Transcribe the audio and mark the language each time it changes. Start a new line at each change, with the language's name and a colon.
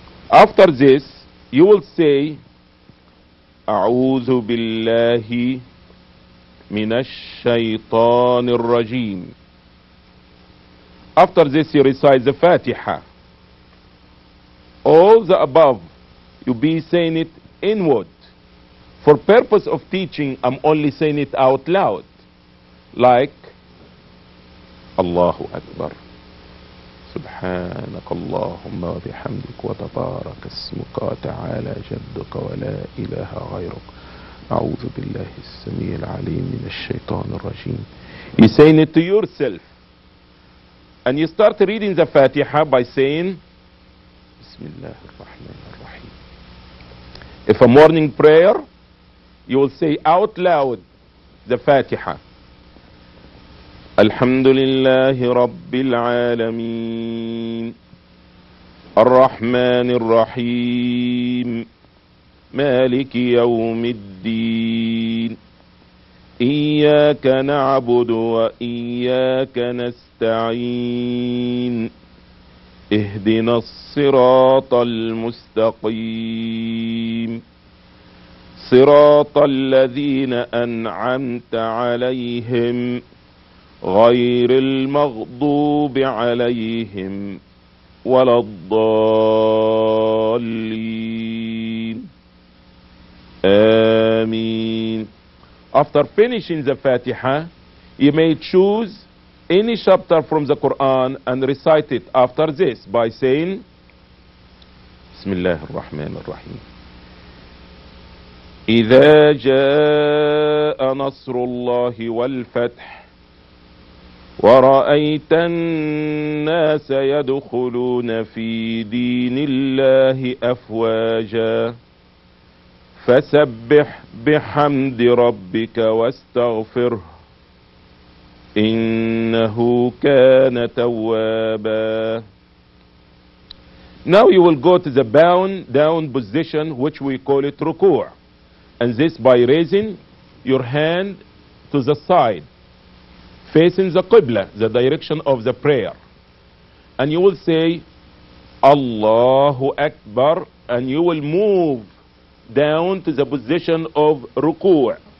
English: After this, you will say,
Arabic: أعوذ بالله من الشيطان الرجيم.
English: After this, you recite the Fatiha. All the above, you be saying it inward. For purpose of teaching, I'm only saying it out loud. Like, Allahu Akbar.
Arabic: سبحانك اللهم وبحمدك وتبارك اسمك وتعالى جدك ولا إله غيرك. أعوذ بالله السميع العليم من الشيطان الرجيم.
English: You're saying it to yourself. And you start reading the Fatiha by saying,
Arabic: Bismillah ar-Rahman ar-Rahim.
English: If a morning prayer, you will say out loud the Fatiha.
Arabic: Alhamdulillahi Rabbil Alameen. Ar-Rahman ar-Rahim. Maliki Yawmiddin. إياك نعبد وإياك نستعين اهدنا الصراط المستقيم صراط الذين أنعمت عليهم غير المغضوب عليهم ولا الضالين آمين.
English: After finishing the Fatiha, you may choose any chapter from the Quran and recite it after this by saying,
Arabic: Bismillah ar-Rahman ar-Rahim. إذا جاء نصر الله والفتح ورأيت الناس يدخلون في دين الله أفواجا فسبح بحمد ربك واستغفره إنه كان توابا.
English: Now you will go to the down position, which we call it ruku', and this by raising your hand to the side facing the Qibla, the direction of the prayer, and you will say Allahu Akbar, and you will move down to the position of ruku'.